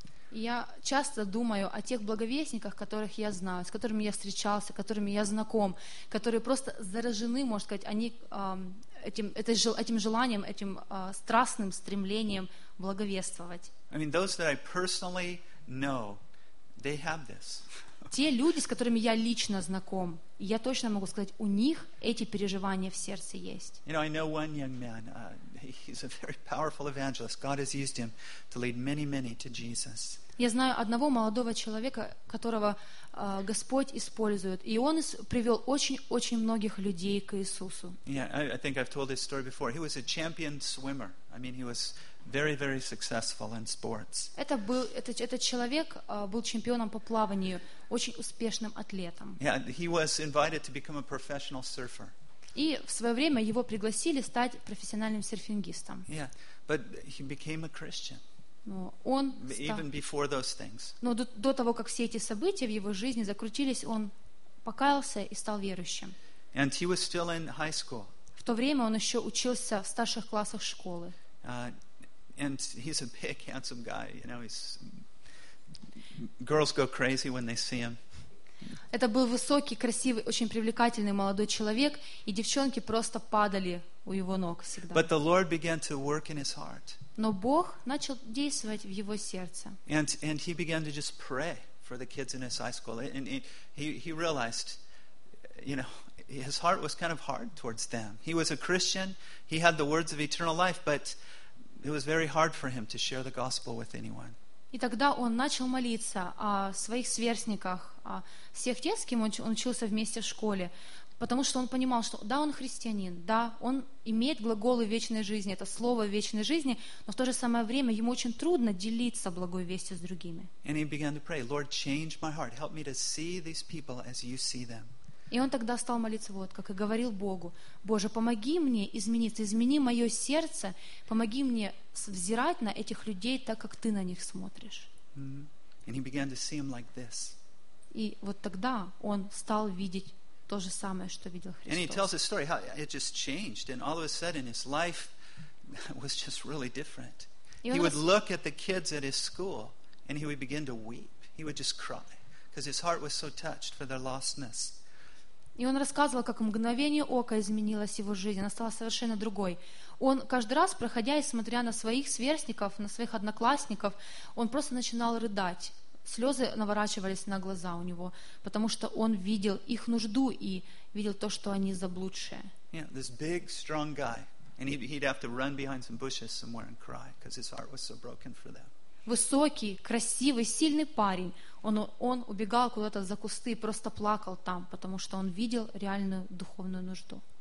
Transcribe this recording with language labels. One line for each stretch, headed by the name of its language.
Russian: Я часто думаю о тех благовестниках, которых я знаю, с которыми я встречался, с которыми я знаком, которые просто заражены, можно сказать, они этим желанием, этим страстным стремлением благовествовать.
English: I mean, those that I personally know, they have this.
Russian: Те люди, с которыми я лично знаком, я точно могу сказать, у них эти переживания в сердце есть.
English: You know, I know one young man. He's a very powerful evangelist. God has used him to lead many, many to Jesus.
Russian: Я знаю одного молодого человека, которого Господь использует, и он привел очень-очень многих людей к Иисусу.
English: Yeah, I think I've told this story before. He was a champion swimmer. I mean, he was very, very successful in sports.
Russian: Этот человек был чемпионом по плаванию, очень успешным атлетом.
English: Yeah, he was invited to become a professional surfer.
Russian: И в свое время его пригласили стать профессиональным серфингистом.
English: Yeah, but he became a Christian. Even before those things.
Russian: Но до того, как все эти события в его жизни закрутились, он покаялся и стал верующим.
English: And he was still in high school.
Russian: В то время он еще учился в старших классах школы.
English: And he's a big, handsome guy. You know, girls go crazy when they see him.
Russian: Это был высокий, красивый, очень привлекательный молодой человек, и девчонки просто падали у его ног всегда.
English: But the Lord began to work in his heart.
Russian: Но Бог начал действовать в его сердце.
English: And he began to just pray for the kids in his high school. And he realized, you know, his heart was kind of hard towards them. He was a Christian, he had the words of eternal life, but it was very hard for him to share the gospel with anyone.
Russian: И тогда он начал молиться о своих сверстниках, о всех тех, с кем он учился вместе в школе, потому что он понимал, что да, он христианин, да, он имеет глаголы вечной жизни, это слово вечной жизни, но в то же самое время ему очень трудно делиться благой вестью с другими.
English: And he began to pray, Lord, change my heart, help me to see these people as you see them.
Russian: И он тогда стал молиться вот, как и говорил Богу: «Боже, помоги мне измениться, измени мое сердце, помоги мне взирать на этих людей так, как ты на них смотришь». Mm-hmm.
English: And he began to see him like this.
Russian: И вот тогда он стал видеть то же самое, что видел Христос.
English: And he tells his story how it just changed, and all of a sudden his life was just really different. He would look at the kids at his school, and he would begin to weep. He would just cry, because his heart was so touched for their lostness.
Russian: И он рассказывал, как мгновение ока изменилось его жизнь, она стала совершенно другой. Он каждый раз, проходя и смотря на своих сверстников, на своих одноклассников, он просто начинал рыдать. Слезы наворачивались на глаза у него, потому что он видел их нужду и видел то, что они заблудшие.
English: Yeah, this big, strong guy. And he'd have to run behind some bushes somewhere and cry, because his heart was so broken for them.
Russian: Высокий, красивый, сильный парень. Он убегал куда-то за кусты и просто плакал там, потому что он видел реальную духовную нужду.